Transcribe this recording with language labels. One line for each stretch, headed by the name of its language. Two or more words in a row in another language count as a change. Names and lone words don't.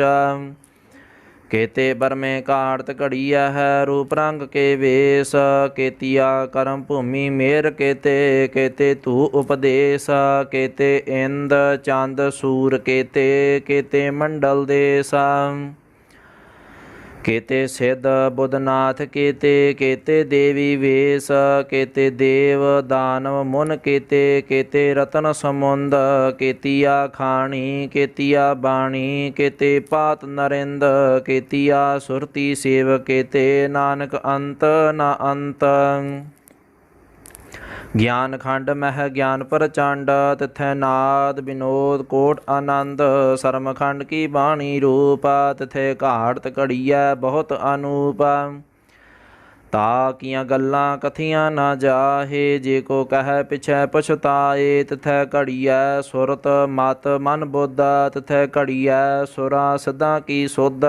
Punjabi: ਕੇਤੇ ਬਰਮੇ ਕਾੜਤ ਘੜੀਆ ਹੈ, ਰੂਪ ਰੰਗ ਕੇ ਵੇਸ। ਕੇਤੀਆ ਕਰਮ ਭੂਮੀ ਮੇਰ ਕੇਤੇ, ਕੇਤੇ ਧੂ ਉਪਦੇਸ। ਕੇਤੇ ਇੰਦ ਚੰਦ ਸੂਰ ਕੇਤੇ, ਕੇਤੇ ਮੰਡਲ ਦੇਸ। ਕੇਤੇ ਸਿੱਧ ਬੁਧਨਾਥ ਕੇਤੇ ਕੇਤੇ ਦੇਵੀ ਵੇਸ਼ ਕੇਤੇ ਦੇਵ ਦਾਨਵ ਮੁਨ ਕੇਤੇ ਕੇਤੇ ਰਤਨ ਸਮੁੰਦ ਕੇਤੀਆ ਖਾਣੀ ਕੇਤੀਆ ਬਾਣੀ ਕੇਤੇ ਪਾਤ ਨਰਿੰਦ ਕੇਤੀਆ ਸੁਰਤਿ ਸੇਵ ਕੇਤੇ ਨਾਨਕ ਅੰਤ ਨ ਅੰਤ। ਗਿਆਨ ਖੰਡ ਮਹ ਗਿਆਨ ਪ੍ਰਚੰਡ ਤਿਥੈ ਨਾਦ ਵਿਨੋਦ ਕੋਟ ਆਨੰਦ ਸਰਮ ਖੰਡ ਕੀ ਬਾਣੀ ਰੂਪ ਤਿਥੈ ਘਾਟ ਘੜੀਆ ਬਹੁਤ ਅਨੂਪ। ਤਾਕੀਆਂ ਗੱਲਾਂ ਕਥੀਆਂ ਨ ਜਾਹੇ ਜੇ ਕੋ ਕਹ ਪਿਛੈ ਪਛਤਾਏ ਤਿਥੈ ਘੜੀਆ ਸੁਰਤ ਮਤ ਮਨ ਬੁੱਧ ਤਿਥੈ ਘੜੀਆ ਸੁਰਾ ਸਿੱਧਾਂ ਕੀ ਸੁਧ।